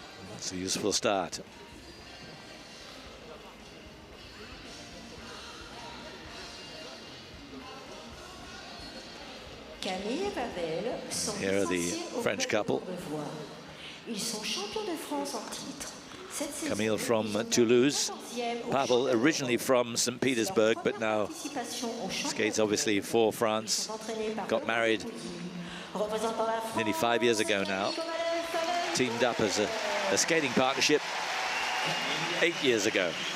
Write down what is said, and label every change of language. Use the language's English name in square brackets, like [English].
[English] That's a useful start. Here are the French couple. [French] Ils sont champions de France en titre. [English] Camille from Toulouse, Pavel originally from St. Petersburg, but now skates obviously for France. Got married nearly 5 years ago now. Teamed up as a skating partnership 8 years ago.